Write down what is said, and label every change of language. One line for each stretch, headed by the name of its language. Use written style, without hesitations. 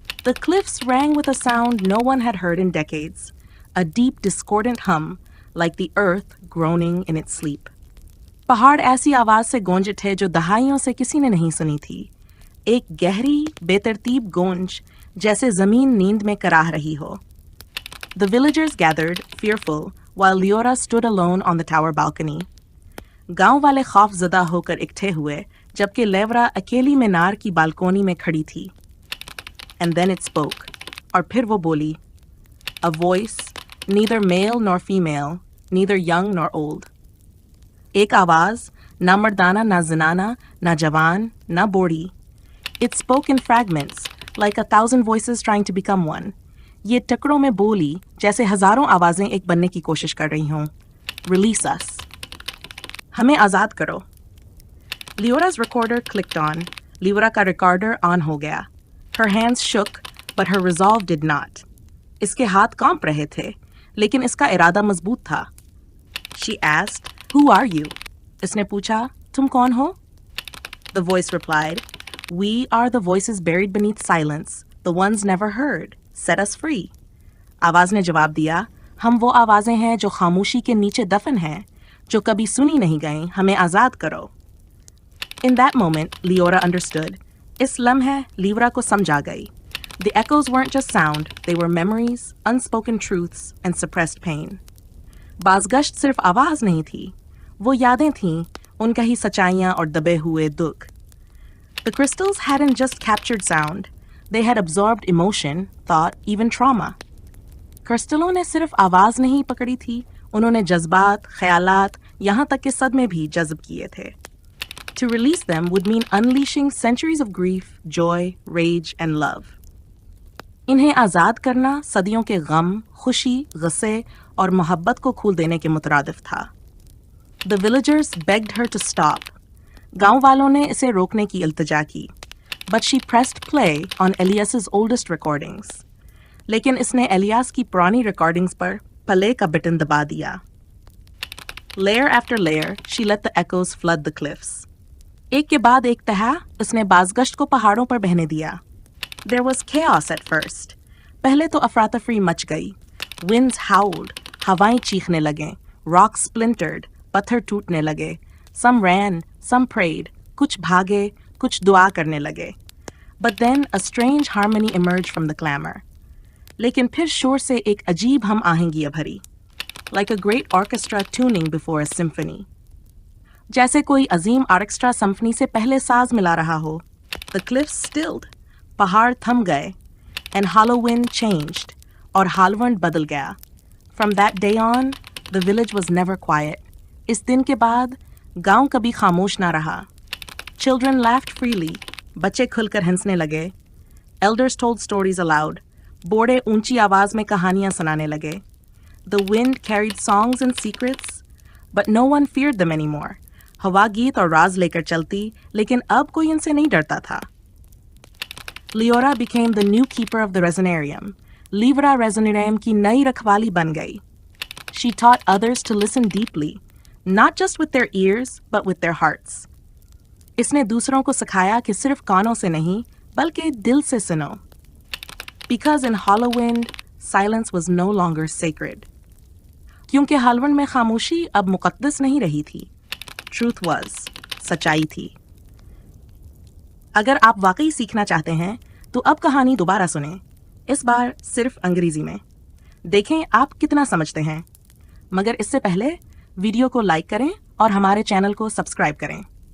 English: The cliffs rang with a sound no one had heard in decades. A deep, discordant hum, like the earth groaning in its sleep.
Hindi: पहाड़ ऐसी आवाज़ से गूंजे थे जो दहाइयों से किसी ने नहीं सुनी थी. एक गहरी, बेतरतीब गूंज, जैसे ज़मीन नींद में कराह रही हो.
English: The villagers gathered, fearful, while Leora stood alone on the tower balcony.
Hindi: गांव वाले खौफजदा होकर इकट्ठे हुए जबकि लेवरा अकेली मीनार की बालकोनी में खड़ी थी.
English: And then it spoke.
Hindi: और फिर वो बोली.
English: A voice, neither male nor female, neither young nor old.
Hindi: एक आवाज, ना मर्दाना ना जनाना, ना जवान, ना बूढ़ी.
English: It spoke in fragments, like 1,000 voices trying to become one.
Hindi: ये टुकड़ों में बोली जैसे हजारों आवाजें एक बनने की कोशिश कर रही हों.
English: Release us.
Hindi: हमें आज़ाद करो.
English: Leora's recorder clicked on.
Hindi: Leora का recorder on हो गया.
English: Her hands shook, but her resolve did not.
Hindi: इसके हाथ कांप रहे थे, लेकिन इसका इरादा मजबूत था.
English: She asked, "Who are you?"
Hindi: इसने पूछा, तुम कौन हो?
English: The voice replied, "We are the voices buried beneath silence, the ones never heard. Set us free."
Hindi: आवाज ने जवाब दिया, हम वो आवाजें हैं जो खामोशी के नीचे दफन हैं, जो कभी सुनी नहीं गईं, हमें आज़ाद करो.
English: In that moment, Leora understood.
Hindi: इस लम्हे लीवरा को समझ आ गई.
English: The echoes weren't just sound, they were memories, unspoken truths, and suppressed pain.
Hindi: बाज़गश्त सिर्फ आवाज नहीं थी, वो यादें थीं, उनका ही सच्चाइयाँ और दबे हुए दुख.
English: The crystals hadn't just captured sound, they had absorbed emotion, thought, even trauma.
Hindi: क्रिस्टलों ने सिर्फ आवाज नहीं पकड़ी थी, उन्होंने जज्बात, ख्यालात, यहाँ तक कि सदमे भी जज्ब किए थे.
English: To release them would mean unleashing centuries of grief, joy, rage, and love.
Hindi: इन्हें आज़ाद करना सदियों के गम, खुशी, गुस्से और मोहब्बत को खोल देने के मुतरादिफ था.
English: The villagers begged her to stop.
Hindi: गांव वालों ने इसे रोकने की इल्तिजा की.
English: But she pressed play on Elias's oldest recordings.
Hindi: लेकिन इसने एलियास की पुरानी रिकॉर्डिंग्स पर प्ले का बटन दबा दिया.
English: Layer after layer, she let the echoes flood the cliffs.
Hindi: एक के बाद एक तह उसने बाज़गश्त को पहाड़ों पर बहने दिया.
English: There was chaos at first.
Hindi: पहले तो अफरातफरी मच गई.
English: Winds howled,
Hindi: हवाएं चीखने लगे.
English: Rocks splintered,
Hindi: पत्थर टूटने लगे.
English: Some ran, some prayed.
Hindi: कुछ भागे, कुछ दुआ करने लगे.
English: But then a strange harmony emerged from the clamor.
Hindi: लेकिन फिर शोर से एक अजीब हम आहंगी भरी.
English: Like a great orchestra tuning before a symphony.
Hindi: जैसे कोई अजीम ऑर्केस्ट्रा सिम्फनी से पहले साज मिला रहा हो.
English: The cliffs stilled.
Hindi: पहाड़ थम गए.
English: And Halloween changed.
Hindi: और हालवंड बदल गया.
English: From that day on, the village was never quiet.
Hindi: इस दिन के बाद गांव कभी खामोश ना रहा.
English: Children laughed freely.
Hindi: बच्चे खुलकर हंसने लगे.
English: Elders told stories aloud.
Hindi: बूढ़े ऊंची आवाज में कहानियां सुनाने लगे.
English: The wind carried songs and secrets, but no one feared them anymore.
Hindi: हवा गीत और राज लेकर चलती, लेकिन अब कोई इनसे नहीं डरता था.
English: Leora became the new keeper of the Resonarium.
Hindi: Leora Resonarium की नई रखवाली बन गई.
English: She taught others to listen deeply, not just with their ears, but with their hearts.
Hindi: इसने दूसरों को सिखाया कि सिर्फ कानों से नहीं, बल्कि दिल से सुनो.
English: Because in Halloween, silence was no longer sacred.
Hindi: क्योंकि हालवंड में खामोशी अब मुकद्दस नहीं रही थी.
English: Truth was,
Hindi: सच्चाई थी. अगर आप वाकई सीखना चाहते हैं, तो अब कहानी दोबारा सुनें. इस बार सिर्फ अंग्रेजी में. देखें आप कितना समझते हैं. मगर इससे पहले वीडियो को लाइक करें और हमारे चैनल को सब्सक्राइब करें.